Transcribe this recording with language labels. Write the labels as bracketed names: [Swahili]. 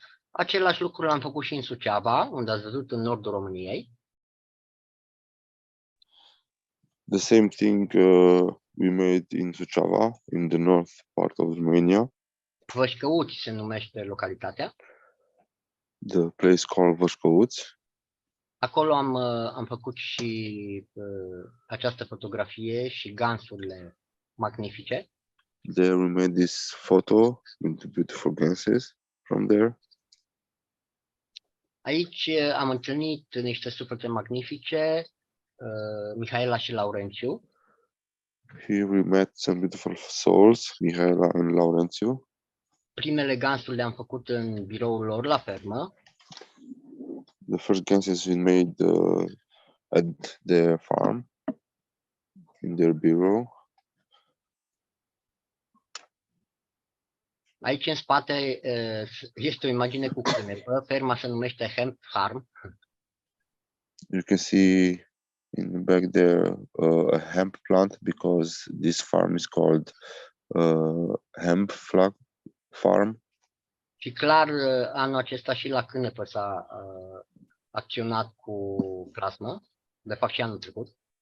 [Romanian] Același lucru l-am făcut și în Suceava, unde ați văzut în nordul României. [English] The same thing we made in Suceava, in the north part of Romania. [Romanian] Vășcăuți se numește localitatea. [English] The place called Vășcăuți. [Romanian] Acolo am făcut și această fotografie și gansurile magnifice. [English] There we made this photo with the beautiful ganses from there. [Romanian] Aici am întâlnit niște suflete magnifice, Mihaela și Laurențiu. [English] Here we met some beautiful souls, Mihaela and Laurențiu. [Romanian] Primele gansuri le-am făcut în biroul lor la fermă. [English] The first ganses we made at their farm, in their bureau. [Romanian] Aici în spate este o imagine cu cânepă. Ferma se numește Hemp Farm. [English] You can see in the back there a hemp plant, because this farm is called hemp farm. [Romanian] Și clar anul acesta și la cânepă s-a acționat cu plasmă, de fapt și anul trecut.